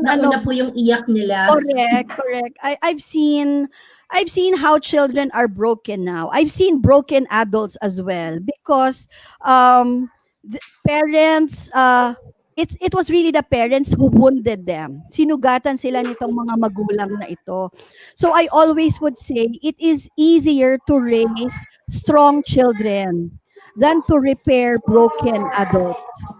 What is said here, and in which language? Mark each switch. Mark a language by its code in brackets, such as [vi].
[tl] nauna po yung iyak nila. [en] Correct. I've seen how children are broken now. I've seen broken adults as well because the parents it was really the parents who wounded them. [tl] Sinugatan sila nitong mga magulang na ito. [en] So I always would say it is easier to raise strong children than to repair broken adults.